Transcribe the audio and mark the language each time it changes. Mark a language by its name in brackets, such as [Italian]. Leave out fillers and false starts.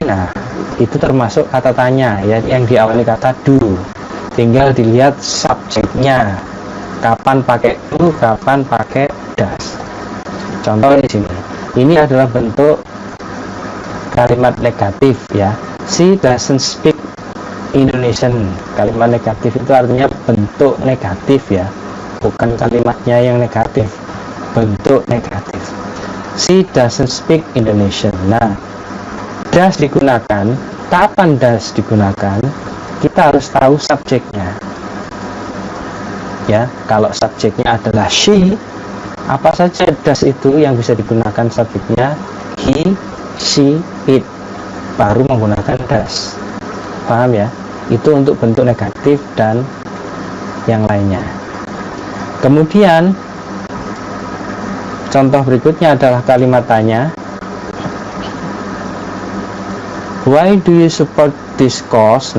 [Indonesian] Nah, itu termasuk kata tanya ya, yang diawali kata do. Tinggal dilihat subjeknya, kapan pakai do, kapan pakai does. Contoh di sini, ini adalah bentuk kalimat negatif ya. [English] She doesn't speak Indonesian. [Indonesian] Kalimat negatif itu artinya bentuk negatif ya, bukan kalimatnya yang negatif, bentuk negatif. [English] She doesn't speak Indonesian. [Indonesian] Nah, does digunakan, kapan does digunakan, kita harus tahu subjeknya ya. Kalau subjeknya adalah she, apa saja does itu yang bisa digunakan subjeknya? He, she, it, baru menggunakan does. Paham ya? Itu untuk bentuk negatif dan yang lainnya. Kemudian contoh berikutnya adalah kalimat tanya. [English] Why do you support this cause?